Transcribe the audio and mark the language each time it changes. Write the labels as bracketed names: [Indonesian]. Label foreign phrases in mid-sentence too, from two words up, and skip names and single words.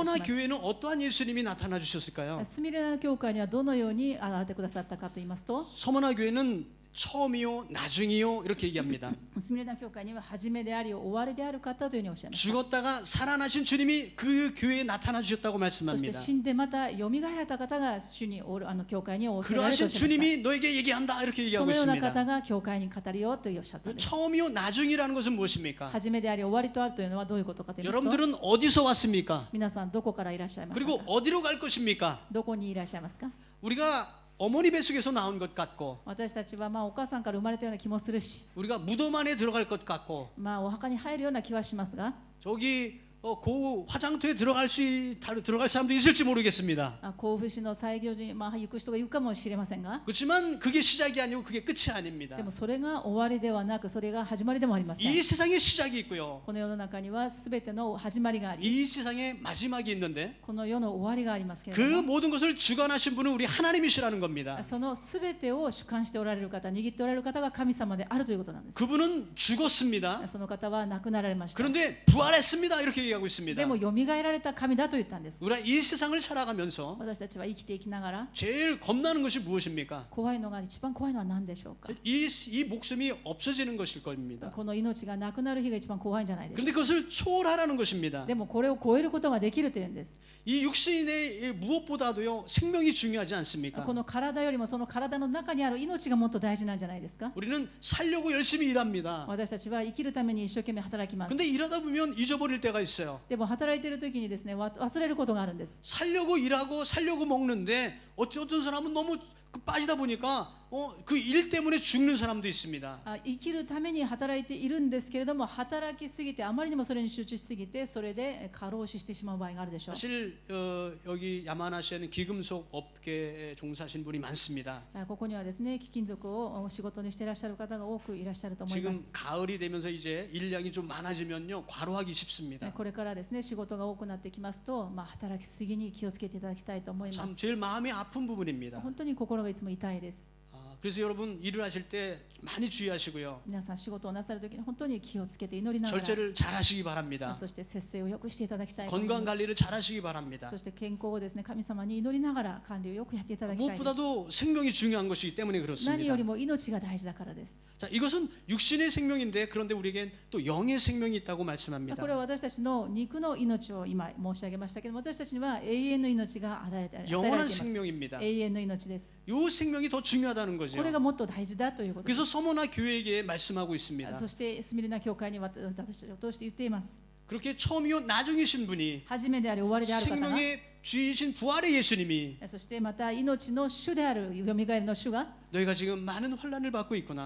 [Korean] 서머나 [Japanese] します。 [Korean] 교회는 어떠한 예수님이 나타나 주셨을까요? [Japanese] スミレナ教会にはどのように現れてくださったかと言いますと、 [Korean] 서머나 교회는 처음이요 나중이요 이렇게 얘기합니다. [Japanese] スミレナ教会には初めであり終わりである方というふうにおっしゃいました。 [Korean] 죽었다가 살아나신 주님이 그 교회에 나타나 주셨다고 [Japanese] そして [Korean] 말씀합니다. [Japanese] 死んでまたよみがえられた方が主に教会におられるとおっしゃ [Korean] 그러하신 [Japanese] いました。 [Korean] 주님이 너에게 얘기한다 이렇게 [Japanese] そ [Korean] 얘기하고 [Japanese] のような方 [Korean] 있습니다. [Japanese] が教会に語るよとおっしゃったんです。 [Korean] 처음이요 나중이라는 것은 무엇입니까? [Japanese] 初めであり終わりとあるというのはどういうことかと言いますと、 [Korean] 여러분들은 어디서 왔습니까? [Japanese] 皆さんどこからいらっしゃいますか。 [Korean] 그리고 어디로 갈 것입니까? [Japanese] どこにいらっしゃいますか。 [Korean] 우리가 어머니 뱃속에서 나온 것 같고 [Japanese] 私たちはお母さんから生まれたような気もするし、 [Korean] 우리가 무덤 안에 들어갈 것 같고 [Japanese] お墓に入るような気はしますが、 [Korean] 저기 고 화장터에 들어갈 사람도 있을지 모르겠습니다. [Japanese] 甲府市の西行に行く人がいるかもしれませんが、 [Korean] 그렇지만 그게 시작이 아니고 그게 끝이 아닙니다. [Japanese] でもそれが終わりではなく、それが始まりでもありません。 [Korean] 이 세상에 시작이 있고요. [Japanese] この世の中にはすべての始まりがあり、 [Korean] 이 세상에 마지막이 있는데 [Japanese] この世の終わりがありますけれ [Korean] 그 [Japanese] ども、 [Korean] 모든 것을 주관하신 분은 우리 하나님이시라는 겁니다. [Japanese] そのすべてを主観しておられる方、握っておられる方が神様であるということなんです。 [Korean] 그분은 죽었습니다. [Japanese] その方は亡くなられました。 [Korean] 그런데 부활했습니다. 이렇게 얘기하고 있습니다. [Japanese] でもよみがえられた神だと言ったんです。 [Korean] 우리가 이 세상을 살아가면서 [Japanese] 私たちは生きていきながら [Korean] 제일 겁나는 것이 무엇입니까? [Japanese] 怖いのが、一番怖いのは何でしょうか。 [Korean] 이 목숨이 없어지는 것일 겁니다. [Japanese] この命がなくなる日が一番怖いんじゃないでしょう [Korean] 근데 그것을 초월하라는 것입니다. [Japanese] か。でもこれを超えることができるというんです。 [Korean] 이 육신의 무엇보다도요 생명이 중요하지 않습니까? [Japanese] この体よりもその体の中にある命がもっと大事なんじゃないですか。 [Korean] 우리는 살려고 열심히 일합니다. [Japanese] 私たちは生きるために一生懸命働きます。 [Korean] 근데 일하다 보면 잊어버릴 때가 있어요. [Japanese] でも働いている時にですね、忘れることがあるんです。 [Korean] 살려고 일하고 살려고 먹는데 어떤 사람은 너무 빠지다 보니까 그 일 때문에 죽는 사람도 있습니다. [Japanese] 生きるために働いているんですけれども、働きすぎてあまりにもそれに集中しすぎて、それで過労死してしまう場合があるでしょう。 [Korean] 사실 여기 야마나시에는 기금속 업계에 종사하신 분이 많습니다. [Japanese] ここにはですね、貴金属を仕事にしていらっしゃる方が多くいらっしゃると思いま [Korean] 지금 [Japanese] す。 [Korean] 가을이 되면서 이제 일량이 좀 많아지면요 과로하기 쉽습니다. [Japanese] これからですね、仕事が多くなってきますと、働きすぎに気をつけていただきたいと思いま [Korean] 참 [Japanese] す。 [Korean] 제일 마음이 아픈 부분입니다. [Japanese] 本当に心がいつも痛いです。 [Korean] 그래서 여러분 일을 하실 때 많이 주의하시고요. [Japanese] 皆さん仕事をなさるときに本当に気をつけて祈りながら、 [Korean] 절제를 잘하시기 바랍니다. [Japanese] そして節制をよくしていただきたいと思い [Korean] 건강 [Japanese] ます。 [Korean] 관리를 잘하시기 바랍니다. [Japanese] そして健康をですね、神様に祈りながら管理をよくやっていただきたいです。 [Korean] 무엇보다도 생명이 중요한 것이기 때문에 [Japanese] 何 [Korean] 그렇습니다. [Japanese] よりも命が大事だからです。 [Korean] 자, 이것은 육신의 생명인데 그런데 우리에겐 또 영의 생명이 있다고 말씀합니다. [Japanese] これは私たちの肉の命を今申し上げましたけども、私たちには永遠の命が与えられてい [Korean] 영원한 [Japanese] ます。 [Korean] 생명입니다. [Japanese] 永遠の命です。 [Korean] 이 생명이 더 중요하다는 거죠. [Japanese] これがもっと大事だということです。 [Korean] 그래서 서머나 교회에게 말씀하고 있습니다. [Japanese] そしてスミレナ教会に私たちを通して言っています。 [Korean] 그렇게 처음이요 나중이신 분이 [Japanese] 初めであり終わりである方が、 [Korean] 생명의 주이신 부활의 예수님이 [Japanese] そしてまた命の主であるよみがえりの主が、 [Korean] 너희가 지금 많은 환난을 받고 있구나.